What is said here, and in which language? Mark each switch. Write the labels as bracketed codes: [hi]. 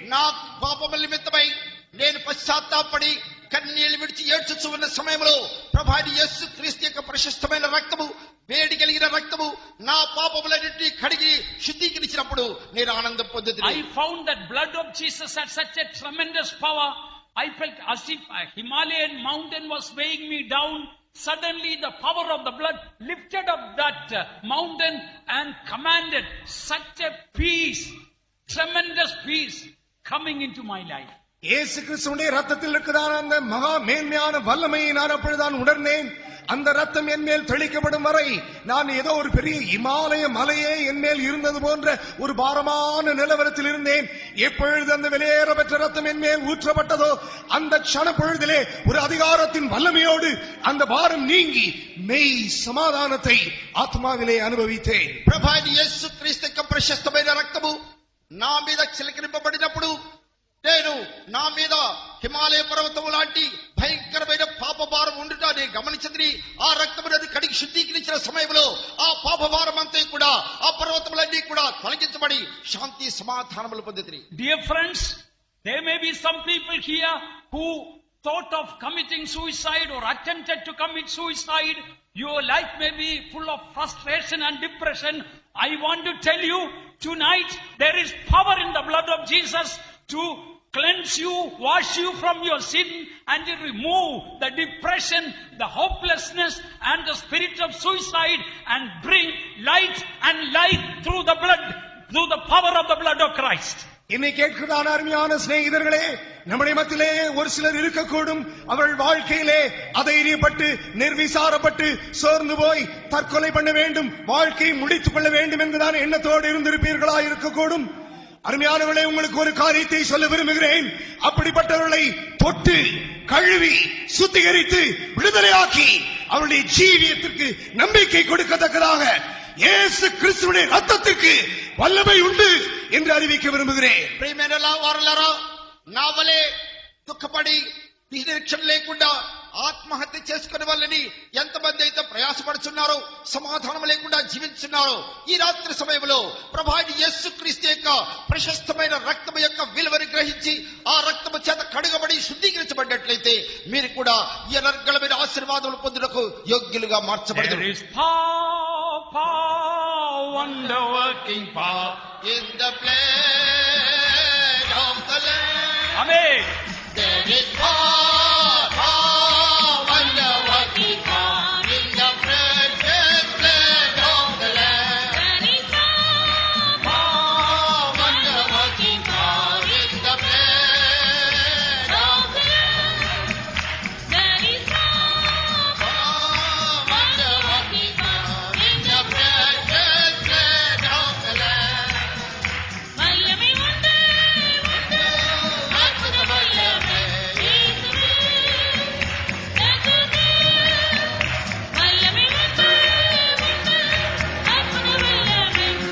[te] నా పాపముల నిమిత్తమై నేను పశ్చాత్తాపడి కన్నీళ్లు విడిచి ఏడ్చుచు ఉన్న సమయంలో ప్రభాని యేసుక్రీస్తు యొక్క ప్రశస్తమైన రక్తము, వేడి కలిగిన రక్తము నా పాపములన్నింటినీ కడిగి శుద్ధీకరించినప్పుడు నేను ఆనందం పొందుతున్నాను. [en] I found that blood of Jesus had such a tremendous power. I felt as if a Himalayan mountain was weighing me down. Suddenly the power of the blood lifted up that mountain and commanded such a peace, tremendous peace coming into my life. [ta] இயேசு கிறிஸ்துவின் ரத்தத்தில் இருக்கிறதான அந்த மகா மேன்மையான வல்லமையை நான் அப்பொழுதுதான் உணர்ந்தேன். அந்த ரத்தம் என் மேல் தெளிக்கப்படும் வரை நான் ஏதோ ஒரு பெரிய இமாலய மலையே என் மேல் இருந்தது போன்ற ஒரு பாரமான நிலவரத்தில் இருந்தேன். எப்பொழுது அந்த வெளியேற பெற்ற ரத்தம் என் மேல் ஊற்றப்பட்டதோ அந்த க்ஷண பொழுதிலே ஒரு அதிகாரத்தின் வல்லமையோடு அந்த பாரம் நீங்கி மெய் சமாதானத்தை ஆத்மாவிலே அனுபவித்தேன். [te] ప్రభాని యేసుక్రీస్తు యొక్క ప్రశస్తమైన రక్తము నా మీద చిలకరింపబడినప్పుడు నేను నా మీద హిమాలయ పర్వతం లాంటి భయంకరమైన పాప భారం ఉండుట నేను గమనించింది. ఆ రక్తమునది కడిగి శుద్ధీకరించిన సమయంలో ఆ పాప భారం అంతా కూడా ఆ పర్వతములన్నీ కూడా తొలగించబడి శాంతి సమాధానములు పొందితిని. [en] Dear friends, there may be some people here who thought of committing suicide or attempted to commit suicide. Your life may be full of frustration and depression. I want to tell you tonight there is power in the blood of Jesus to cleanse you, wash you from your sin, and to remove the depression, the hopelessness, and the spirit of suicide, and bring light and life through the blood, through the power of the blood of Christ. [ta] என்னை கேட்கிறதான அருமையான சிநேகிதர்களே, நம்முடைய மத்தியிலே ஒரு சிலர் இருக்கக்கூடும், அவர்கள் வாழ்க்கையிலே அதைரியப்பட்டு நிர்விசாரப்பட்டு சோர்ந்து போய் தற்கொலை பண்ண வேண்டும், வாழ்க்கையை முடித்துக் கொள்ள வேண்டும் என்பதான எண்ணத்தோடு இருந்திருப்பீர்களா இருக்கக்கூடும். அருமையானவர்களே, உங்களுக்கு ஒரு காரியத்தை சொல்ல விரும்புகிறேன். அப்படிப்பட்டவர்களை தொட்டு கழுவி சுத்திகரித்து விடுதலையாக்கி அவருடைய ஜீவியத்திற்கு நம்பிக்கை கொடுக்கத்தக்கதாக இயேசு கிறிஸ்துவின் ரத்தத்திற்கு வல்லமை உண்டு என்று அறிவிக்க விரும்புகிறேன். [te] ప్రియమైన వారలారా, నా వలె దుఃఖపడి నిరీక్షణ లేకుండా ఆత్మహత్య చేసుకునే వాళ్ళని ఎంతమంది అయితే ప్రయాసపడుతున్నారో, సమాధానం లేకుండా జీవించున్నారో, ఈ రాత్రి సమయంలో ప్రభాని యేసుక్రీస్తు యొక్క ప్రశస్తమైన రక్తము యొక్క విలువను గ్రహించి ఆ రక్తము చేత కడుగబడి శుద్ధీకరించబడినట్లయితే మీరు కూడా ఈ అనర్గళమైన ఆశీర్వాదములు పొందుటకు యోగ్యులుగా మార్చబడతారు. [en] There is power, wonder working power In the blood of the Lamb. Amen. There is power, wonder working power in the precious blood of the Lamb. There is Power, wonder working power in the blood of the Lamb. there is Power, wonder working power in the precious blood of the Lamb. [ta] வல்லமை உண்டு உண்டு அற்புத வல்லமை இயேசுவே இயேசுவே வல்லமை உண்டு உண்டு அற்புத வல்லமை